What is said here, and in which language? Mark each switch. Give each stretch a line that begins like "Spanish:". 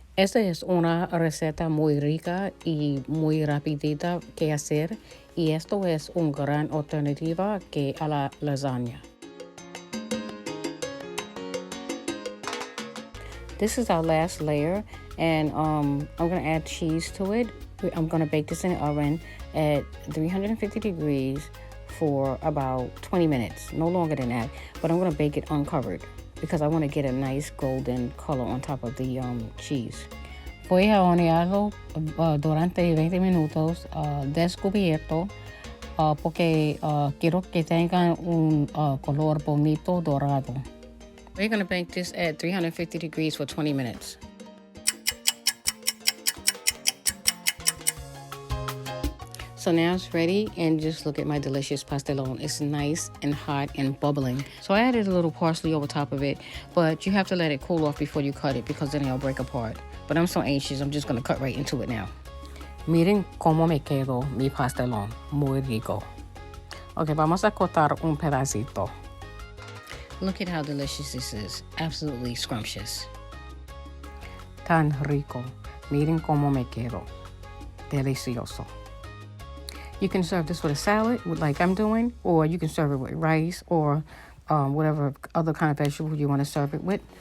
Spanish: Esta es una receta muy rica y muy rapidita que hacer, y esto es una gran alternativa que a la lasagna.
English: This is our last layer, and I'm going to add cheese to it. I'm going to bake this in the oven at 350 degrees for about 20 minutes, no longer than that. But I'm going to bake it uncovered because I want to get a nice golden color on top of the cheese. Voy a hornearlo durante 20 minutos descubierto porque quiero que tengan un color bonito dorado. We're going to bake this at 350 degrees for 20 minutes. So now it's ready, and just look at my delicious pastelon. It's nice and hot and bubbling. So I added a little parsley over top of it, but you have to let it cool off before you cut it because then it'll break apart. But I'm so anxious, I'm just gonna cut right into it now.
Spanish: Miren cómo me quedó mi pastelón. Muy rico. Okay, vamos a cortar un pedacito.
English: Look at how delicious this is. Absolutely scrumptious.
Spanish: Tan rico. Miren cómo me quedó. Delicioso.
English: You can serve this with a salad, like I'm doing, or you can serve it with rice or whatever other kind of vegetable you want to serve it with.